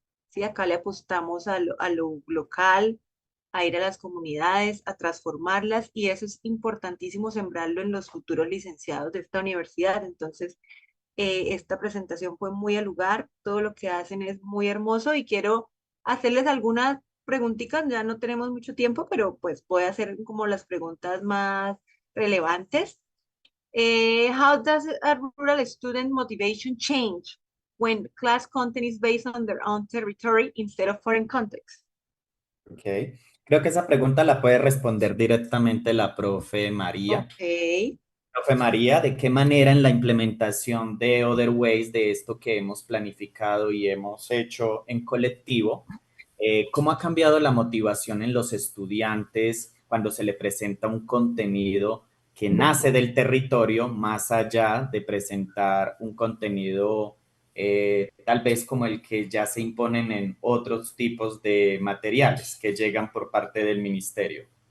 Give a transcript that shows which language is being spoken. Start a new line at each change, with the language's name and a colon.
Spanish: Sí, acá le apostamos a lo local, a ir a las comunidades, a transformarlas y eso es importantísimo sembrarlo en los futuros licenciados de esta universidad. Entonces, esta presentación fue muy al lugar, todo lo que hacen es muy hermoso y quiero hacerles algunas preguntitas, ya no tenemos mucho tiempo, pero pues voy a hacer como las preguntas más relevantes.
English: How does a rural student motivation change when class content is based on their own territory instead of foreign context? Ok.
Spanish: Creo que esa pregunta la puede responder directamente la profe María. Ok. Profe María, ¿de qué manera en la implementación de Other Ways, de esto que hemos planificado y hemos hecho en colectivo, cómo ha cambiado la motivación en los estudiantes cuando se le presenta un contenido que nace del territorio, más allá de presentar un contenido tal vez como el que ya se imponen en otros tipos de materiales que llegan por parte del ministerio?